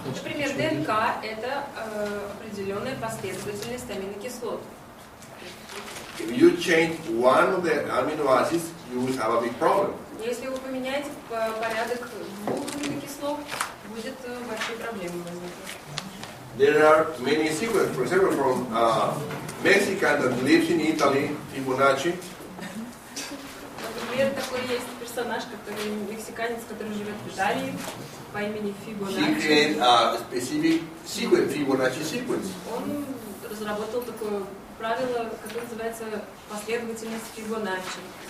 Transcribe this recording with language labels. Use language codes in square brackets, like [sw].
[ru] Например, ДНК – это определенная последовательность аминокислот. [en] If you change one of the amino acids, you will have a big problem. [ru] Если вы поменяете порядок двух аминокислот, будет большие проблемы возникнуть. [en] There are many sequences. For example, from Mexican that lives in Italy, Fibonacci. [ru] Например, такой есть персонаж, который мексиканец, который живет в Италии, по имени Фибоначчи. [en] He created a specific sequence, Fibonacci sequence. [ru] Он разработал такое правило, которое называется последовательность Фибоначчи.